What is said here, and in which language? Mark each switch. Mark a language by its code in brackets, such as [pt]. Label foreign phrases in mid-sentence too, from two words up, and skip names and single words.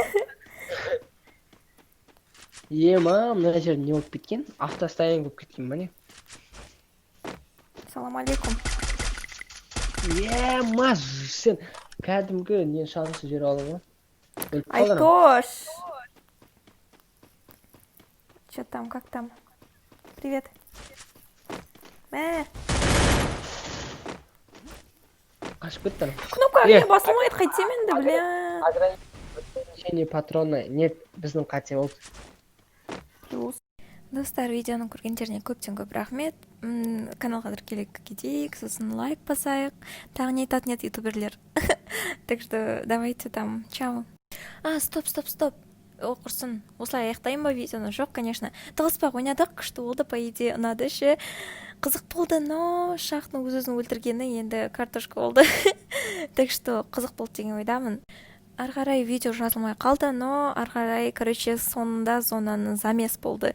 [kk] Ема, мына жер не болып кеткен? Автостояние болып кеткен ба не? [ar] سلام عليكم. [kk] Ема, сен кәдімгі не шансыз жер алып ғой. Өліп қалдың. Айтош. [ru] Че там, как там? Привет. [kk] Мә. Қашып кетті ана. Кнопка не басылмайды, қайтсем енді, бля. [ru] Ограничение патроны. [kk] Нет, біздің қате болды. Достар, видеоны көргендеріне көптен көп рахмет. Каналға тіркеліп кетейік, сосын лайк басайық. Тағы не айтатын еді ютуберлер. [ru] Так что давайте там. Чао. Стоп. О, [kk] құрсын. Осылай аяқтайын ба видеоны? Жоқ, конечно. Тығыспақ ойнадық, күшті болды, [ru] по идее, [kk] ұнады ше. Қызық болды, но шахтың өзін өлтіргені енді картошка болды. [ru] Так что [kk] қызық болды деген ойдамын. Ары қарай видео жазылмай қалды, но ары қарай, короче, соңында зонаның замес болды.